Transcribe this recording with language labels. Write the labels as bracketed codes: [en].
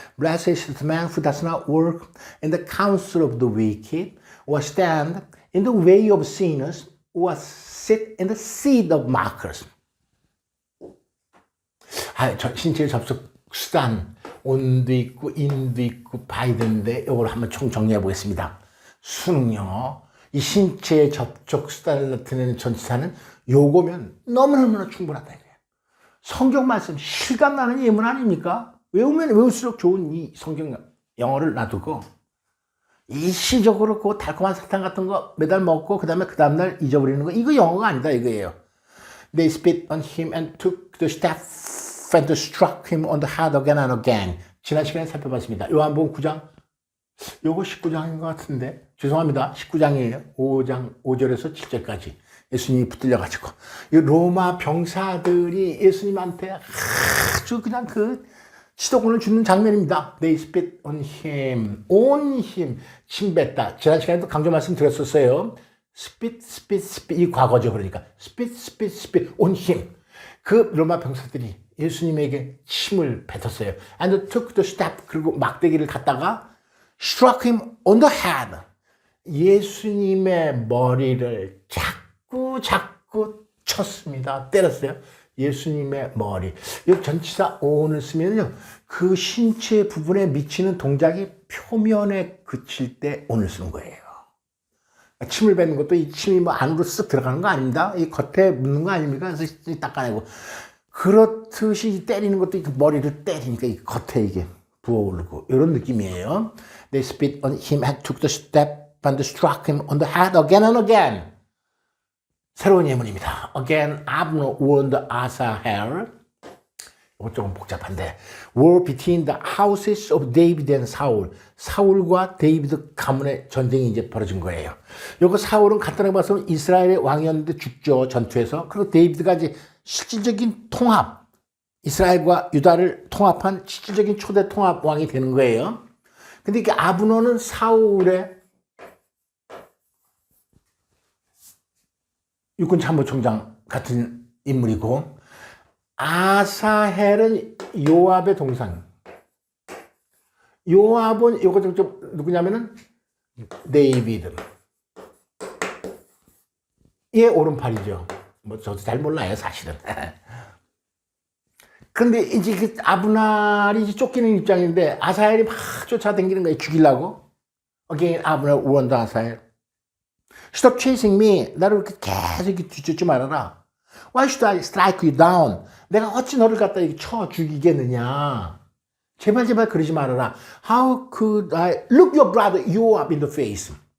[en] Blessed is the man who does not work in the counsel of the wicked, or stand in the way of sinners, or sit in the seat of mockers. [ko] 신체 접속 수단, on도 있고 in도 있고 by도 있는데 이걸 한번 총 정리해 보겠습니다. 수능요, 이 신체 접촉 수단을 나타내는 전치사는 요거면 너무너무나 충분하다 이거예요. 성경 말씀 실감나는 예문 아닙니까? 외우면 외울수록 좋은 이 성경 영어를 놔두고 일시적으로 그 달콤한 사탕 같은 거 매달 먹고 그 다음날 잊어버리는 거, 이거 영어가 아니다 이거예요. [en] They spit on him and took the staff and struck him on the head again and again. [ko] 지난 시간에 살펴봤습니다. 요한복음 9장, 요거 19장인 것 같은데 죄송합니다. 19장이에요. 5장 5절에서 7절까지 예수님이 붙들려가지고 이 로마 병사들이 예수님한테 아주 그냥 그 치도권을 주는 장면입니다. [en] They spit on him, on him, 침뱉다. [ko] 지난 시간에도 강조 말씀드렸었어요. spit, 이 과거죠. [en] 그러니까 spit on him. [ko] 그 로마 병사들이 예수님에게 침을 뱉었어요. [en] And took the staff, [ko] 그리고 막대기를 갖다가 [en] struck him on the head. [ko] 예수님의 머리를 자꾸 쳤습니다. 때렸어요. 예수님의 머리. 이 전치사 on을 쓰면요, 그 신체 부분에 미치는 동작이 표면에 그칠 때 on을 쓰는 거예요. 침을 뱉는 것도 이 침이 뭐 안으로 쓱 들어가는 거 아닙니다. 이 겉에 묻는 거 아닙니까? 그래서 닦아내고. 그렇듯이 때리는 것도 이 머리를 때리니까 이 겉에 이게 부어오르고 이런 느낌이에요. [en] They spit on him and took the step and struck him on the head again and again. [ko] 새로운 예문입니다. [en] Again, Abner warned Asahel. [ko] 이거 조금 복잡한데. [en] War between the houses of David and Saul. [ko] 사울과 데이비드 가문의 전쟁이 이제 벌어진 거예요. 요거 사울은 간단하게 봐서는 이스라엘의 왕이었는데 죽죠, 전투에서. 그리고 데이비드가 이제 실질적인 통합, 이스라엘과 유다를 통합한 실질적인 초대 통합 왕이 되는 거예요. 근데 이게 아브너는 사울의 육군 참모총장 같은 인물이고, 아사헬은 요압의 동상, 요압은 요거 좀 누구냐면은 데이비드. 얘 오른팔이죠. 뭐 저도 잘 몰라요 사실은. 그런데 이제 그 아브날이 이제 쫓기는 입장인데 아사헬이 막 쫓아다니는 거예요. 죽이려고. [en] Again, 아브날 warned 아사헬. Stop chasing me. [ko] 나를 그렇게 계속 뒤쫓지 말아라. [en] Why should I strike you down? [ko] 내가 어찌 너를 갖다 이렇게 쳐 죽이겠느냐. 제발 그러지 말아라. [en] How could I look your brother Yoab in the face?